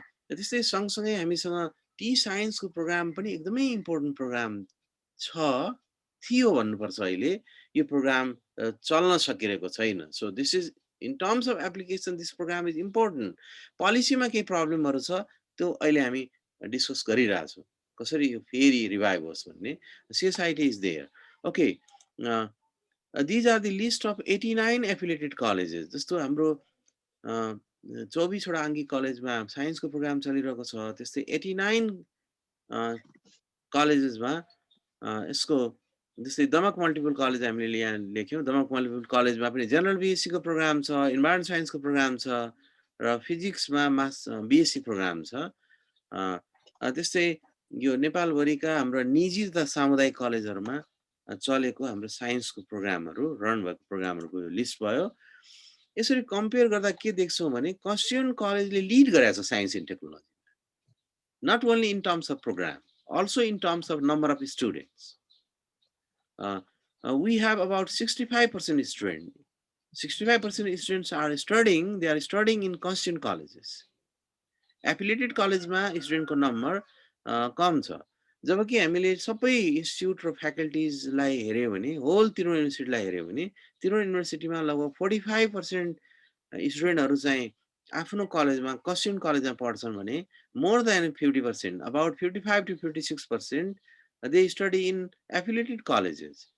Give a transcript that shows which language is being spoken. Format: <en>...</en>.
<ne>त्यस्तै सँगसँगै हामीसँग टी साइन्सको प्रोग्राम पनि एकदमै इम्पोर्टेन्ट प्रोग्राम थियो भन्नुपर्छ। अहिले यो प्रोग्राम चल्न सकिरहेको छैन।</ne> <en>So this is in terms of application this program is important.</en> <ne>पोलिसीमा केही प्रब्लमहरू छ, त्यो अहिले हामी डिस्कस गरिरहेछौँ कसरी यो फेरि रिभाइभ होस् भन्ने।</ne> <en>CSIT is there. Okay, these are the list of 89 affiliated colleges.</en> <ne>जस्तो हाम्रो 24 वटा आङ्गी कलेजमा साइन्सको प्रोग्राम चलिरहेको छ, त्यस्तै 89 कलेजेसमा यसको जस्तै दमक मल्टिपल कलेज हामीले यहाँ लेख्यौँ। दमक मल्टिपल कलेजमा पनि जनरल बिएससीको प्रोग्राम छ, इन्भाइरोमेन्ट साइन्सको प्रोग्राम छ र फिजिक्समा बिएससी प्रोग्राम छ। त्यस्तै यो नेपालभरिका हाम्रो निजी तथा सामुदायिक कलेजहरूमा चलेको हाम्रो साइन्सको प्रोग्रामहरू, रन भएको प्रोग्रामहरूको यो लिस्ट भयो। यसरी कम्पेयर गर्दा के देख्छौँ भने कन्स्टिट्युन्ट कलेजले लिड गरेको छ science and technology,</ne> <en>Not only in terms of program, also in terms of number of students. We have about 65% students. 65% students are studying, they are studying in constituent colleges.</en> <ne>Affiliated कलेजमा स्टुडेन्टको number कम छ। जबकि हामीले सबै institute र फ्याकल्टिजलाई हेऱ्यो भने, whole Tribhuvan युनिभर्सिटीलाई हेऱ्यो भने, त्रिभुवन युनिभर्सिटीमा लगभग 45% स्टुडेन्टहरू चाहिँ आफ्नो कलेजमा कन्स्टिट्युन्ट कलेजमा पढ्छन् भने</ne> <en>More than 50%, about 55 to 56% they study in affiliated colleges.</en>